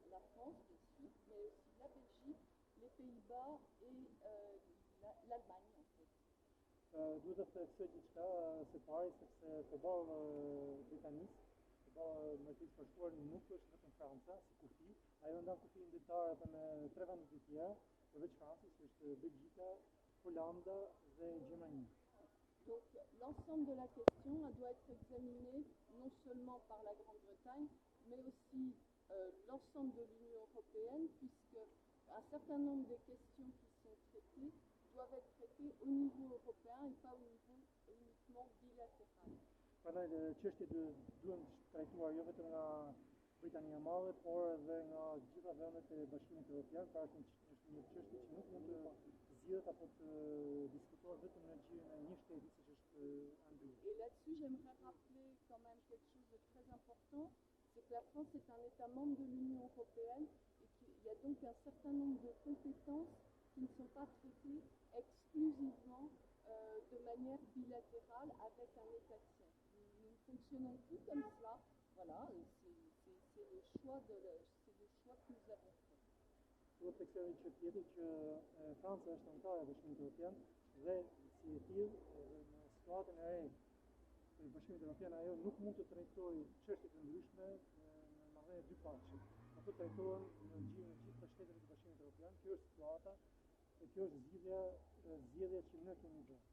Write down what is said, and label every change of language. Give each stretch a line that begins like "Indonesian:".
French: La France, bien sûr, mais aussi la Belgique, les Pays-Bas et l'Allemagne, en fait.
Albanian: Duhet të theksoj diçka së pari sepse përballë Britanisë, përballë Mbretërisë së Bashkuar nuk është vetëm Franca, si kufi, ajo ndan kufin ndërtar edhe me 3 vende të tjera, përveç Francës, është Belgjika, Holanda dhe Gjermania.
French: Donc l'ensemble de la question doit être examinée non seulement par la Grande-Bretagne, mais aussi l'ensemble de l'Union européenne, puisque un certain nombre des questions qui sont traitées doivent être traitées au niveau européen et pas au niveau uniquement bilatéral.
Albanian: Prandaj çështjet duhen trajtuar jo vetëm nga Britania e Madhe, por edhe nga gjitha vendet e Bashkimit Evropian, pra është një çështje që nuk mund të zgjidhet apo të diskutohet vetëm në gjirin e një shteti siç është Anglia.
French: Et là-dessus, j'aimerais rappeler quand même quelque chose de très important, c'est que la France est un État membre de l'Union européenne et qu'il y a donc un certain nombre de compétences qui ne sont pas traitées exclusivement de manière bilatérale avec un État tiers. Nous ne fonctionnons plus comme cela. Voilà, c'est le choix que nous avons fait.
Albanian: Duhet të theksojmë që tjetër që Franca është anëtare e Bashkimit Evropian dhe si e tillë në situatën e re të Bashkimit Evropian ajo nuk mund të trajtojë çështje të ndryshme në marrëdhënie dypafshme. Ato trajtohen në gjirin e gjithë shteteve të Bashkimit Evropian. Kjo është situata e kjo është zgjedhja që ne kemi bërë.